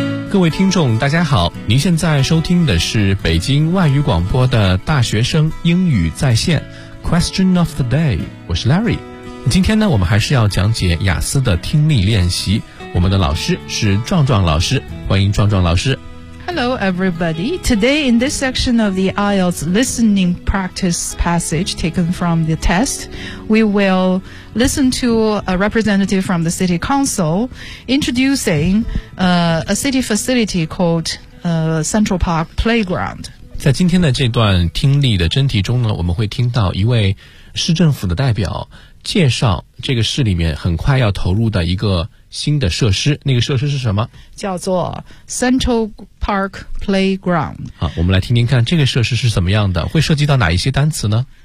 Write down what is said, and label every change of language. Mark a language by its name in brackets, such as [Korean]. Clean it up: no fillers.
[Chinese] 各位听众大家好，您现在收听的是北京外语广播的大学生英语在线 Question of the day， 我是 Larry。今天呢，我们还是要讲解雅思的听力练习，我们的老师是壮壮老师，欢迎壮壮老师。 [English] Hello everybody. Today in this section of the IELTS listening practice passage taken from the test, we will listen to a representative from the city council introducing a city facility called Central Park Playground. [Chinese] 在今天的这段听力的真题中呢，我们会听到一位市政府的代表介绍这个市里面很快要投入的一个新的设施，那个设施是什么？叫做 Central Park Playground。好，我们来听听看这个设施是怎么样的，会涉及到哪一些单词呢？